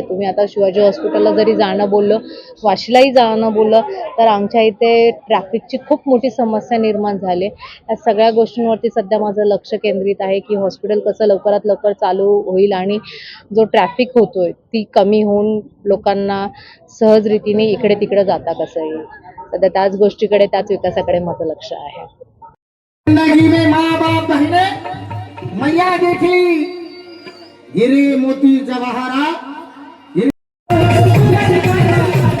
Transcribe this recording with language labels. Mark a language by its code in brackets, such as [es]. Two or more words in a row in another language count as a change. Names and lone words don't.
[mr] तुम्ही आता शिवाजी हॉस्पिटलला जरी जाणं बोललं, वाशीलाही जाणं बोललं तर आमच्या इथे ट्रॅफिकची खूप मोठी समस्या निर्माण झाली। या सगळ्या गोष्टींवरती सध्या माझं लक्ष केंद्रित आहे की हॉस्पिटल कसं लवकरात लवकर चालू होईल आणि जो ट्रॅफिक होतोय ती कमी होऊन लोकांना सहज रीतीने इकडे तिकडे जाता कसं येईल। सध्या त्याच गोष्टीकडे त्याच विकासाकडे माझं लक्ष आहे। [hi] जिंदगी में माँ बाप बहने मैया देखी हीरे मोती जवाहरात